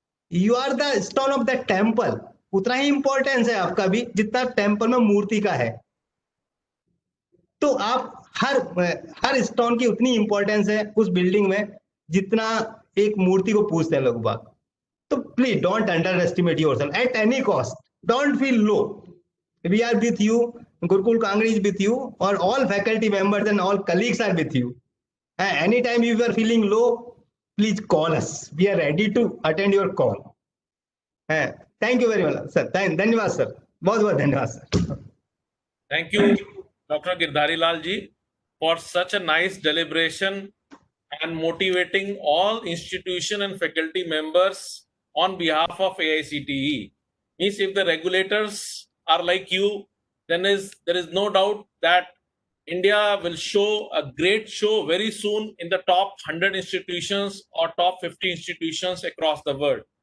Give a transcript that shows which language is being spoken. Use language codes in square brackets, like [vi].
[en] You are the stone of the temple. [hi] उतना ही importance है आपका भी जितना टेम्पल में मूर्ति का है। तो आप हर स्टोन की उतनी इंपॉर्टेंस है उस बिल्डिंग में जितना एक मूर्ति को पूछते हैं लोग बाग। [en] तो please don't underestimate yourself at any cost. Don't feel low. We are with you, Gurukul Kangri is with you, or all faculty members and all colleagues are with you. Anytime you are feeling low, please call us. We are ready to attend your call. Thank you very much, sir. [hi] धन्यवाद sir, बहुत बहुत धन्यवाद sir. [en] Thank you, Dr. Girdhari Lal ji, for such a nice deliberation and motivating all institution and faculty members on behalf of AICTE. Means if the regulators are like you, then there is no doubt that India will show a great show very soon in the top 100 institutions or top 50 institutions across the world.